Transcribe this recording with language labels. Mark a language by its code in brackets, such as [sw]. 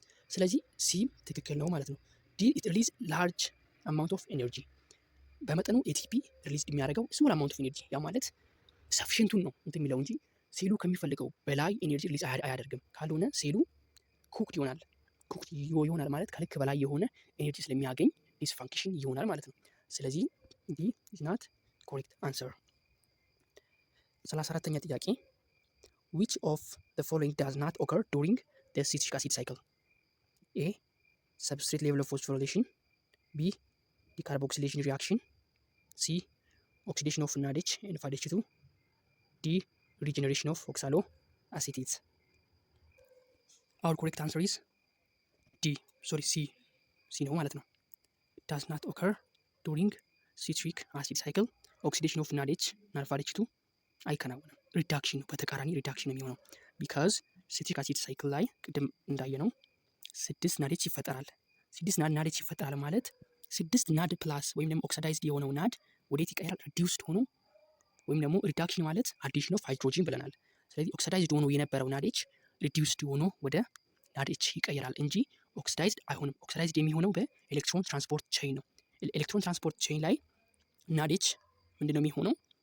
[am] ስለዚህ ሲ ትክክል ነው ማለት ነው። ዲ ኢት ሪሊዝ ላርጅ አማውንት ኦፍ ኤነርጂ። በመጠኑ ATP ሪሊዝ የሚያደርገው ስሞል አማውንት ኦፍ ኤነርጂ፣ ያ ማለት ሰፊሽንቱን ነው እንትን የሚለው እንጂ ሴሉ ከሚፈልገው በላይ ኤነርጂ ሪሊዝ አያደርግም። ካልሆነ ሴሉ ኩክድ ይሆናል። ኩክድ ይሆናል ማለት ከልክ በላይ የሆነ ኤነርጂ ስለሚያገኝ ዲስፋንክሽን ይሆናል ማለት ነው። ስለዚህ ዲ ኢዝ ናት ኮሬክት አንሰር። 34ኛ ጥያቄ [en] which of the following does not occur during the citric acid cycle? A substrate level of phosphorylation, B decarboxylation reaction, C oxidation of NADH and 5H2, D regeneration of oxaloacetate. Our correct answer is C [am] ነው ማለት ነው። [en] does not occur during citric acid cycle [am] ኦክሲዴሽን ኦፍ ናዴች አልፋ ኤች ቱ አይከናወንም። ሪዳክሽን ነው፣ በተቃራኒ ሪዳክሽን ነው የሚሆነው። ቢካዝ ሲትሪክ አሲድ ሳይክል ላይ ቅድም እንዳየነው 6 ናዴች ይፈጠራል። 6 ናዴች ይፈጠራል ማለት 6 ናድ ፕላስ ወይም ደግሞ ኦክሲዳይዝድ የሆነው ናድ ወዴት ይቀየራል? ሪዲውስድ ሆኖ ወይም ደግሞ ሪዳክሽን ማለት አዲሽን ኦፍ ሃይድሮጂን ብለናል። ስለዚህ ኦክሲዳይዝድ ሆኖ የነበረው ናዴች ሪዲውስድ ሆኖ ወደ ናዴች ይቀየራል እንጂ ኦክሲዳይዝድ አይሆንም። ኦክሲዳይዝድ የሚሆነው በኤሌክትሮን ትራንስፖርት ቼይን ነው። ኤሌክትሮን ትራንስፖርት ቼይን ላይ ናዴች ምንድነው የሚሆነው?